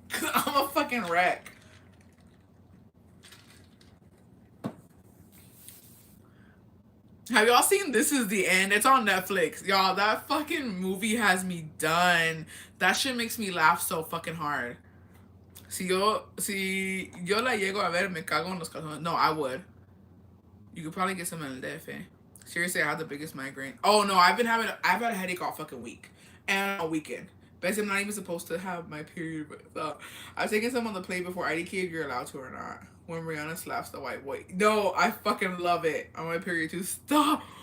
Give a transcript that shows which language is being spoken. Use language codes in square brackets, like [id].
[en] Cause I'm a fucking wreck. Have y'all seen This Is the End? It's on Netflix. Y'all, that fucking movie has me done. That shit makes me laugh so fucking hard. [es] Si yo la llego a ver, me cago en los calzones. [en] No, I would. You could probably get some in el DF. Seriously, I have the biggest migraine. Oh no, I've had a headache all fucking week. And a weekend. Basically, I'm not even supposed to have my period, but I've taken some on the plate before. IDK if you're allowed to or not. When Rihanna slaps the white boy. No, I fucking love it. On my period too. Stop!